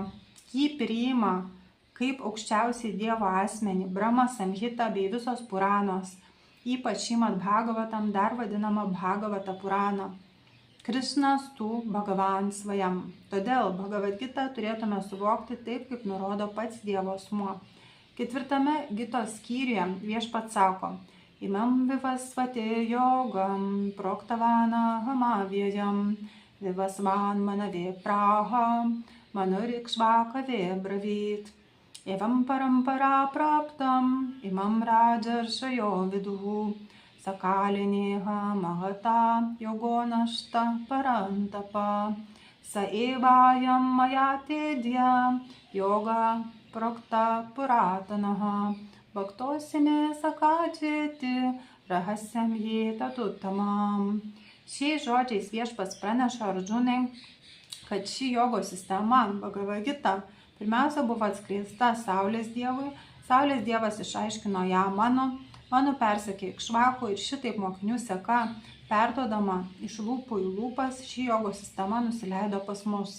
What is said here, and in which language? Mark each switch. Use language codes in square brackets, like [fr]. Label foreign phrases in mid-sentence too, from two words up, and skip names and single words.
[lt] Jį priima kaip aukščiausiai Dievo asmenį Brahma Samhita bei visos Puranos, ypač Šrimad Bhagavatam, dar vadinama Bhagavata Purana. [sa] कृष्णस्तु भगवान् स्वयम्. [lt] Todėl Bhagavad Gitą turėtume suvokti taip, kaip nurodo pats Dievo asmuo. 4 Gitos skyriuje viešpats sako: [sa] इमं विवस्वते योगं प्रोक्तवानहमव्ययम् विवस्वान्मनवे प्राह मनुरिक्ष्वाकवेऽब्रवीत् एवं परम्पराप्राप्तमिमं राजर्षयो विदुः स कालेनेह महता योगो नष्टः परन्तप स एवायं मया तेऽद्य योगः प्रोक्तः पुरातनः भक्तोऽसि मे सखा चेति रहस्यं ह्येतदुत्तमम्. [lt] Šiais žodžiais viešpats praneša Arjunai, kad ši jogos sistema Bhagavad Gita pirmiausia buvo atskleista Saulės dievui. Saulės dievas išaiškino ją Manu persekė Ikšvaku ir šitaip mokinių seka, perduodama iš lūpų į lūpas, ši jogos sistema nusileido pas mus.